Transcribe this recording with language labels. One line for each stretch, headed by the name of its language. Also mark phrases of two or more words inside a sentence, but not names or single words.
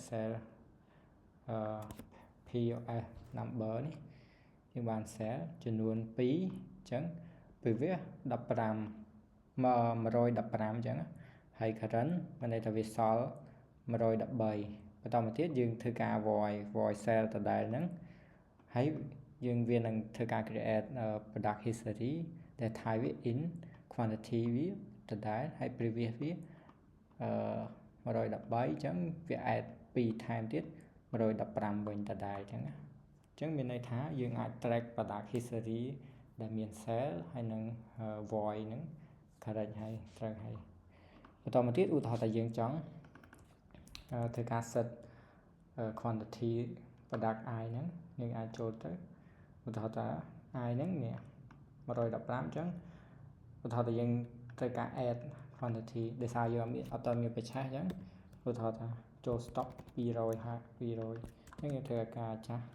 English: POS number
Khmer: នេះយើងបាន sell ចំនួន2អញ្ចឹងពីវា15 115អញ្ចឹងហើយ current មានន័យថាវាសល់113បន្តមកទៀតយើងធ្វើការ
English: void sell
Khmer: ដដែលហ្នឹងហើយវានឹងធ្វើការ
English: create product history
Khmer: ដែល type វា
English: in quantity
Khmer: វាដដែលហើយ previous វា 113អញ្ចឹងវា
English: add 2 time
Khmer: ទៀត115វិញដដែលអញ្ចឹងណាអញ្ចឹងមានន័យថាយើងអាច
English: track product
Khmer: history ដែលមាន sell ហើយនឹង void ហ្នឹង correct ហើយត្រូវហើយបន្តមកទៀតឧទាហរណ៍ថាយើងចង់ធ្វើការ
English: set quantity product i
Khmer: ហ្នឹងយើងអាចចូលទៅឧទាហរណ៍ថា i ហ្នឹងនេះ115អញ្ចឹងឧទាហរណ៍ថាយើងត្រូវការ
English: add quantity
Khmer: ដោយសារយើងអត់មានបច្ឆេះអញ្ចឹងឧទាហរណ៍ថាចូល stock 200អញ្ចឹងយើងធ្វើការចាស់